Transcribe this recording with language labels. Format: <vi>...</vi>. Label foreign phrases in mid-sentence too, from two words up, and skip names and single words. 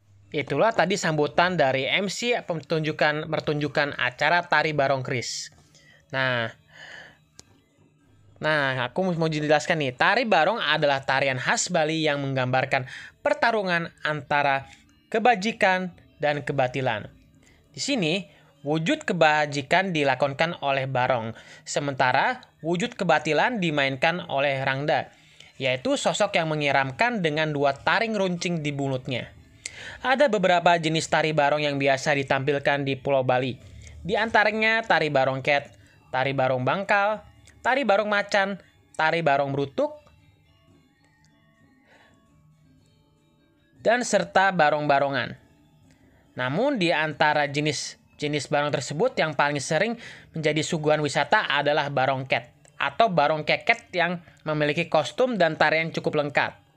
<id>Itulah tadi sambutan dari MC pertunjukan acara tari Barong Kris. Nah, aku mau jelaskan nih. Tari Barong adalah tarian khas Bali yang menggambarkan pertarungan antara kebajikan dan kebatilan. Di sini, wujud kebajikan dilakonkan oleh Barong, sementara wujud kebatilan dimainkan oleh Rangda, yaitu sosok yang menyeramkan dengan 2 taring runcing di mulutnya. Ada beberapa jenis tari Barong yang biasa ditampilkan di Pulau Bali. Di antaranya tari Barong Ket, tari Barong Bangkal, tari Barong Macan, tari Barong Brutuk, dan serta barong-barongan. Namun di antara jenis barong tersebut yang paling sering menjadi suguhan wisata adalah Barong Ket atau Barong Keket yang memiliki kostum dan tarian cukup lengkap.</id>